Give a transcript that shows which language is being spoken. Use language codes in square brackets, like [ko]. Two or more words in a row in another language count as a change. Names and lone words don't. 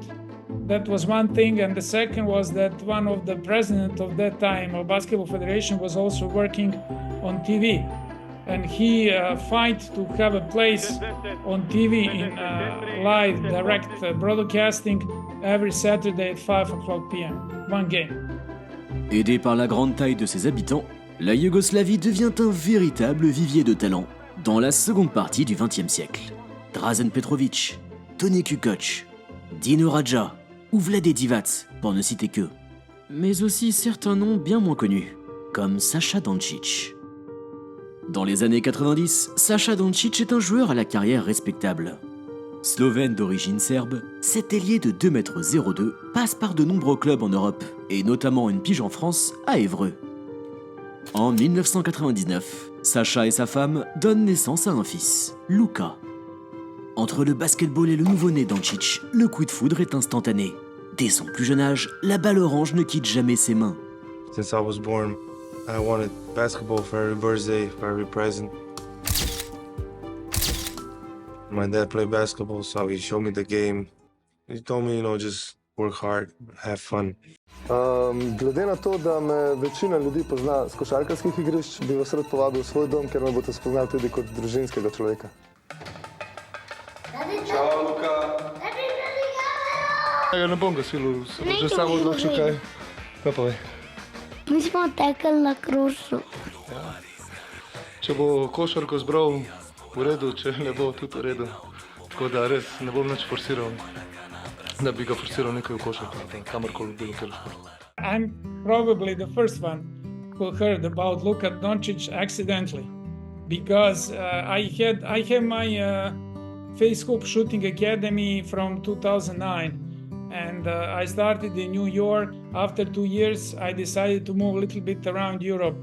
[en] That was one thing, and the second was that one of the president of that time of Basketball Federation was also working on TV, and he fight to have a place on TV in live direct broadcasting every Saturday at 5 o'clock p.m. One game. [fr] Aidée par la grande taille de ses habitants, la Yougoslavie devient un véritable vivier de talent dans la seconde partie du XXe siècle. Dražen Petrović, Toni Kukoc, Dino Radja ou Vlade Divac, pour ne citer qu'eux. Mais aussi certains noms bien moins connus, comme Saša Dončić. Dans les années 90, Saša Dončić est un joueur à la carrière respectable. Slovène d'origine serbe, cet ailier de 2,02 m passe par de nombreux clubs en Europe, et notamment une pige en France, à Évreux. En 1999, Saša et sa femme donnent naissance à un fils, Luka. Entre le basketball et le nouveau-né Doncic, le coup de foudre est instantané. Dès son plus jeune âge, la balle orange ne quitte jamais ses mains. [en] Since I was born, I wanted basketball for every birthday, for every present. My dad played basketball, so he showed me the game. He told me, just work hard, have fun. [sl] Glede na to, da me večina ljudi pozna z košarkarskih igrišč, bi vas rad povabil v svoj dom, ker me boste spoznali tudi kot družinskega človeka. Čau, Luka. Ja ne bom ga silil, sem že samo odločil kaj. Kaj pa ve? Mi smo tekli na krožu. Ja. Če bo košarko zbral v redu, če ne bo tudi v redu. Tako da res ne bom nič forsiral, da bi ga forsiral nekaj v košarku, kamorkoli bilo kjer šport. [en] I'm probably the first one who heard about Luka Doncic accidentally, because I have my face hoop shooting academy from 2009. And I started in New York. After 2 years, I decided to move a little bit around Europe.